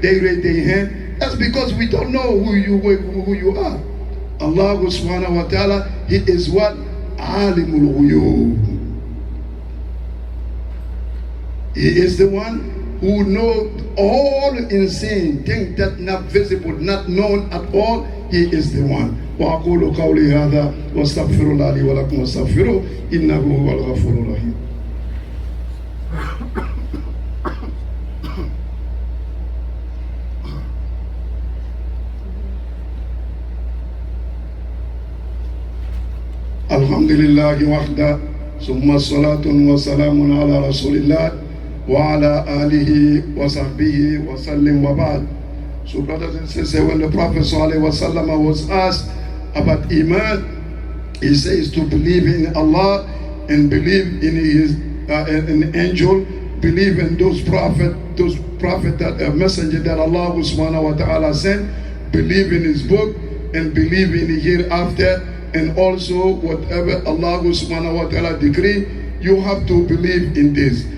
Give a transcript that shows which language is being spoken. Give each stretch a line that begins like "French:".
English: They raise their hand. That's because we don't know who you are. Allah subhanahu wa ta'ala, He is what? Alimul Ghuyub. He is the one who knows all insane things that not visible, not known at all. He is the one.
Arabic: وأقول قولي هذا واستغفر الله لي ولكم واستغفروه إنه هو الغفور الرحيم. الحمد لله وحده ثم الصلاة والسلام على رسول الله وعلى آله وصحبه وسلم وبعد.
English: So brothers and sisters, when the Prophet ﷺ was asked about Iman, he says to believe in Allah and believe in His an angel, believe in those prophet that messenger that Allah subhanahu wa ta'ala sent, believe in His book and believe in the hereafter, and also whatever Allah subhanahu wa ta'ala decree, you have to believe in this.